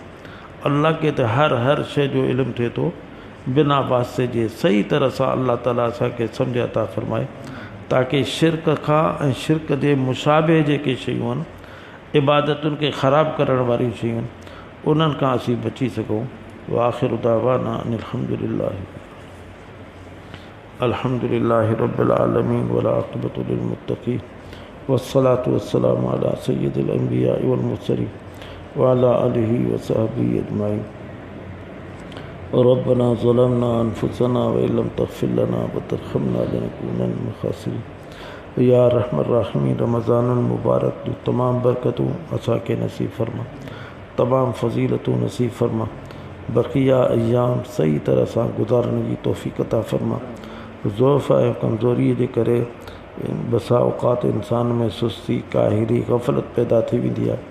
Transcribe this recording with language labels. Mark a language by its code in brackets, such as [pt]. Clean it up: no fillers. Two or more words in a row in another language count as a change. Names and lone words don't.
[sd] अल्लाह खे त हर शइ जो इल्मु थिए थो बिना वास्ते जे। सही तरह सां अल्लाह ताला असांखे सम्झ अता फ़रमाए ताकी शिरक खां ऐं शिरक जे मुशाबे जेके शयूं आहिनि, इबादतुनि खे ख़राबु करण वारियूं शयूं आहिनि, उन्हनि खां असीं बची सघूं। [ar] وآخر دعوانا الحمد لله رب العالمين والعاقبة للمتقين والصلاة والسلام على سيد الأنبياء والمرسلين وعلى آله وصحبه أجمعين. ربنا ظلمنا أنفسنا وإن لم تغفر لنا وترحمنا لنكونن من الخاسرين. يا رحمن رحيم, [sd] रमज़ानुल मुबारक जो तमाम बरकतूं असांखे नसीब फरमा, तमाम फज़ीलतूं नसीब फरमा, बक़िया अयाम सही तरह सां गुज़ारण जी तौफ़ीक़ अता फरमा। ज़ौफ़ ऐं कमज़ोरीअ जे करे बसा औक़ात इंसान में सुस्ती, काहिरी, ग़फ़लत पैदा थी वेंदी आहे।